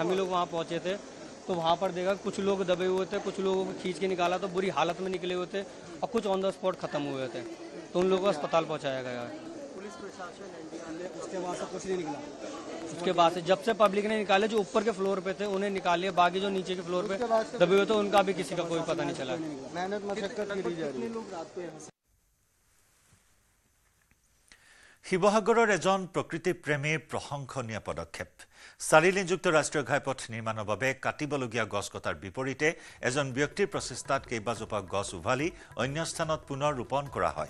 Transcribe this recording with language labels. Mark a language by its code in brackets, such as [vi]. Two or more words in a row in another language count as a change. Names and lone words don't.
[hi] हम ही लोग वहाँ पहुँचे थे तो वहाँ पर देखा कुछ लोग दबे हुए थे, कुछ लोगों को खींच के निकाला तो बुरी हालत में निकले हुए थे, और कुछ [en] on the spot [hi] खत्म हुए थे, तो उन लोगों को अस्पताल पहुँचाया गया है। पुलिस प्रशासन उसके बाद से कुछ नहीं निकला। उसके बाद से जब से पब्लिक ने निकाले, जो ऊपर के फ्लोर पे थे उन्हें निकाले, बाकी जो नीचे के फ्लोर पे दबे हुए थे उनका भी किसी का कोई पता नहीं चला। मेहनत मशक्कत की जा रही है। [as] শিৱসাগৰৰ এজন প্ৰকৃতিপ্ৰেমীৰ প্ৰশংসনীয় পদক্ষেপ। 4 লেনযুক্ত ৰাষ্ট্ৰীয় ঘাইপথ নিৰ্মাণৰ বাবে কাটিবলগীয়া গছ কটাৰ বিপৰীতে এজন ব্যক্তিৰ প্ৰচেষ্টাত কেইবাজোপা গছ উভালি অন্য স্থানত পুনৰ ৰোপণ কৰা হয়।